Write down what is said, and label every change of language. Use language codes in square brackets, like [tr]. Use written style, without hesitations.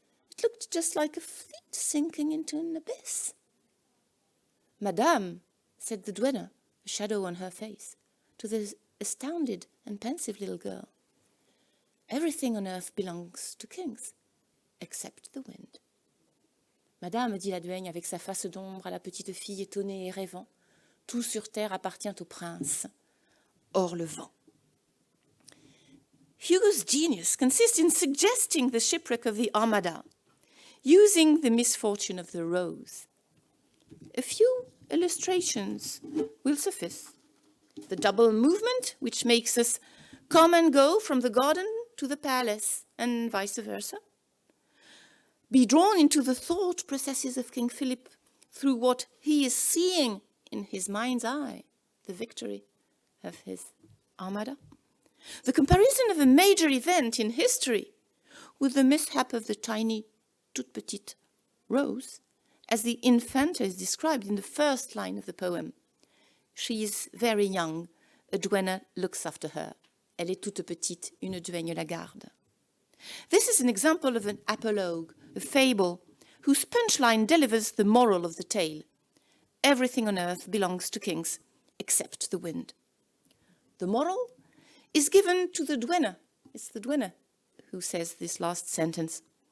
[en] It looked just like a fleet sinking into an abyss. "Madame," said the duenna, a shadow on her face, to the astounded and pensive little girl, "everything on earth belongs to kings, except the wind." [fr] "Madame," dit la duègne avec sa face d'ombre à la petite fille étonnée et rêvant, "tout sur terre appartient au prince, hors le vent." [en] Hugo's genius consists in suggesting the shipwreck of the Armada, using the misfortune of the rose. A few illustrations will suffice. The double movement, which makes us come and go from the garden to the palace, and vice versa. Be drawn into the thought processes of King Philip through what he is seeing in his mind's eye, the victory of his Armada. The comparison of a major event in history with the mishap of the tiny, [fr] toute petite rose, [en] as the Infanta is described in the first line of the poem. She is very young, a duenna looks after her. [fr] Elle est toute petite, une duègne la garde. [en] This is an example of an apologue, a fable, whose punchline delivers the moral of the tale. Everything on earth belongs to kings, except the wind. The moral is given to the duenna. It's the duenna who says this last sentence.